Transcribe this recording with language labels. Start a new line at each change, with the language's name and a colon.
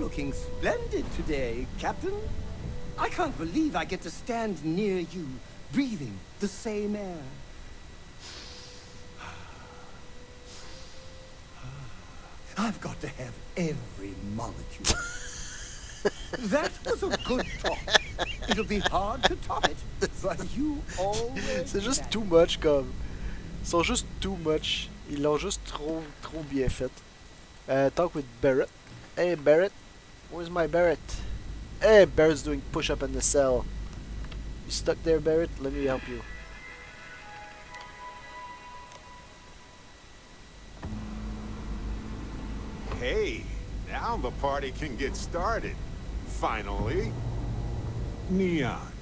English: looking splendid today, Captain. I can't believe I get to stand near you, breathing the same air. I've got to have every molecule. That was a good talk. It'll be hard to top it, but you always...
French: C'est juste too much, comme. Ils sont juste too much. Ils l'ont juste trop bien fait.
English: Talk with Barrett. Hey, Barrett. Where's my Barrett? Hey, Barrett's doing push-up in the cell. You stuck there, Barrett? Let me help you. Hey, now the party can get started. Finally. Neon.